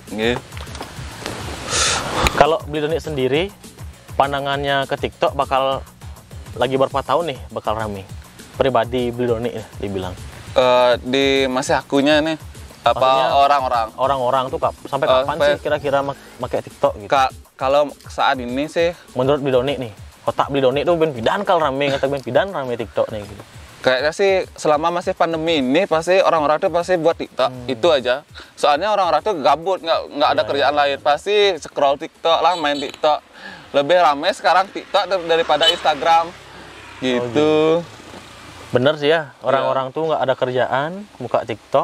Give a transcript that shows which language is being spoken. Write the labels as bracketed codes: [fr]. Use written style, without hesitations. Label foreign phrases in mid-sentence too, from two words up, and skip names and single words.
[id] Kalau Beli Doni sendiri, pandangannya ke TikTok bakal lagi berapa tahun nih bakal rame? Pribadi Beli Doni ya dibilang. Di masih akunya nih, apa orang-orang? Orang-orang tuh sampai kapan sih kira-kira pakai TikTok gitu? Kalau saat ini sih, menurut Beli Doni nih, otak Beli Doni tuh [ban] ben pidan kal rame, [id] kata [ban] ben pidan rame [id] TikTok nih gitu. Kayaknya sih selama masih pandemi ini pasti orang-orang tuh pasti buat TikTok, itu aja. Soalnya orang-orang tuh gabut, nggak ada kerjaan lain, pasti scroll TikTok lah, main TikTok. Lebih ramai sekarang TikTok daripada Instagram, gitu. Bener sih ya, orang-orang tuh nggak ada kerjaan, buka TikTok.